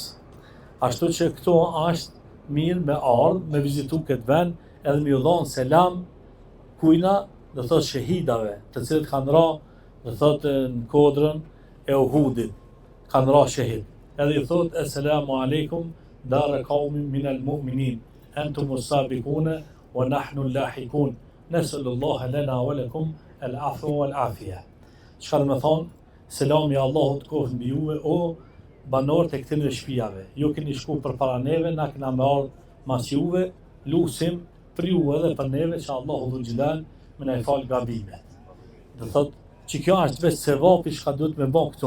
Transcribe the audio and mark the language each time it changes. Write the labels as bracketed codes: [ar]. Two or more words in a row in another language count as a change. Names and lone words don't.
[sq] Ashtu që këto është mirë me ardhë, me vizitu këtë vend, edhe me ju dhonë selam kujna, do thot, shehidave, të cilët kanë ra, do thot, në kodrën e Uhudit, kanë ra shehid. Edhe i thot, [ar] السلام عليكم دار قوم من المؤمنين أنتم السابقون ونحن لاحقون. نسأل الله لنا ولكم العفو والعافية. [sq] Çka do të thonë, selami i Allahut qoftë mbi juve o banorët e këtyre shtëpive. Ju keni shku përpara neve, na kena me ardh mas juve, lusim për ju edhe për neve që Allahu dhul xhelal më na i fal gabimet. Do thotë që kjo është vetë sevapi çka duhet me bë këtu.